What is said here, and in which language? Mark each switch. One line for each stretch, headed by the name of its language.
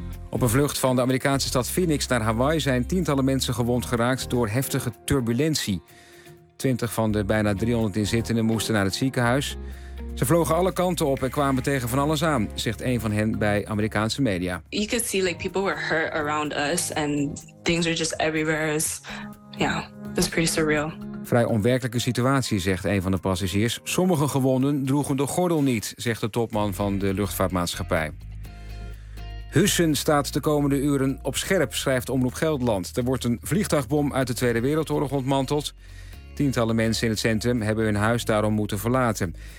Dutch: Op een vlucht van de Amerikaanse stad Phoenix naar Hawaii zijn tientallen mensen gewond geraakt door heftige turbulentie. 20 van de bijna 300 inzittenden moesten naar het ziekenhuis. Ze vlogen alle kanten op en kwamen tegen van alles aan, zegt een van hen bij Amerikaanse media.
English: You could see like people were hurt around us and things are just everywhere. Yeah, it's pretty surreal.
Dutch: Vrij onwerkelijke situatie, zegt een van de passagiers. Sommige gewonden droegen de gordel niet, zegt de topman van de luchtvaartmaatschappij. Hussen staat de komende uren op scherp, schrijft Omroep Gelderland. Er wordt een vliegtuigbom uit de Tweede Wereldoorlog ontmanteld. Tientallen mensen in het centrum hebben hun huis daarom moeten verlaten.